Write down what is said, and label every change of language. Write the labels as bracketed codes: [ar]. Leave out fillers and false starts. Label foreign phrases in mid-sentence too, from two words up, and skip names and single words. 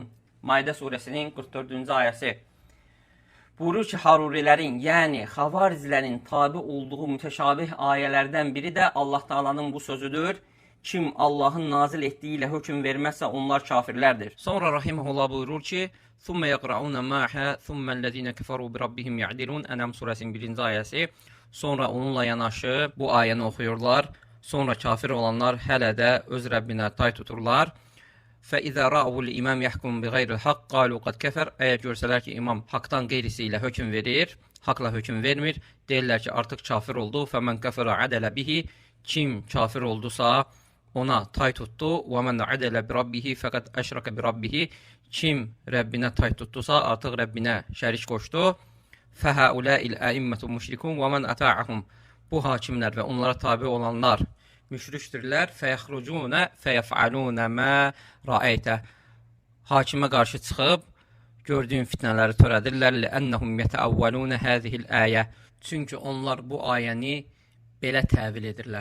[az] Maidə surəsinin 44-cü ayəsi. Buyurur ki, harurilərin, yəni xavariclərin tabi olduğu mütəşabih ayələrdən biri də Allah Taala'nın bu sözüdür. Kim Allahın nazil etdiyi ilə hökm verməzsə onlar kafirlərdir. Sonra rahimehullah buyurur ki: [ar] "ثم يقرؤون معها ثم الذين كفروا بربهم يعدلون." [az] Ənam surəsinin 1-ci ayəsi. Sonra onunla yanaşı bu ayəni oxuyurlar. Sonra kafir olanlar hələ də öz Rəbbinə tay tuturlar. [ar] فَإِذَا رَأَوُ الْإِمَامِ يَحْكُمْ بِغَيْرِ الْحَقِّ قَالُوا قَدْ كَفَرَ. [az] Əgər görsələr ki, imam haqdan qeyrisi ilə hökm verir, haqla hökm vermir, deyirlər ki, artıq kafir oldu. [ar] فَمَنْ كَفَرَ عَدَلَ بِهِ. [az] Kim kafir oldusa ona tay tutdu. [ar] وَمَنْ عَدَلَ بِرَبِّهِ فَقَدْ أَشْرَكَ بِرَبِّهِ. [az] Kim Rəbbinə tay tutdusa artıq Rəbbinə şərik qoşdu. [ar] فَهَؤُلَاءِ الْأَئِمَّةُ مُشْرِكُونَ وَمَنْ أَطَاعَهُمْ. [az] Bu hakimlər və onlara tabi olanlar müşrikdirlər. [ar] فيخرجون فيفعلون ما رأيت. [az] Hakimə qarşı çıxıb gördüyün fitnələri törədirlər. [ar] لأنهم يتأولون هذه الآية. [az] Çünki onlar bu ayəni belə təvil edirlər.